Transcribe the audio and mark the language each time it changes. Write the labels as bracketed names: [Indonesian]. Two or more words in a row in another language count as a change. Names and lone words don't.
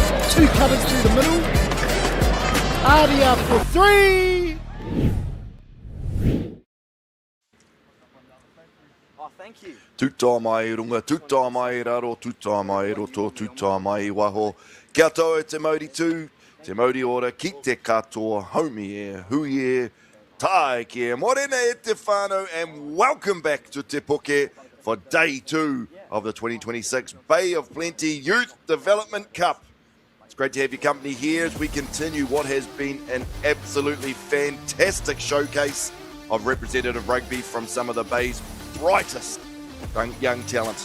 [English] Two cutters through the middle. Adia for three. Thank you. [Māori] Tuta mai runga, tuta mai raro, tuta mai roto, tuta mai waho. Kia tau e te mauri tū, te mauri ora, ki te katoa, haumi e, hui e, tae ki e, morena e te whānau, [English] and welcome back to Te Poke for day 2 of the 2026 Bay of Plenty Youth Development Cup. It's great to have your company here as we continue what has been an absolutely fantastic showcase of representative rugby from some of the Bay's brightest young talent.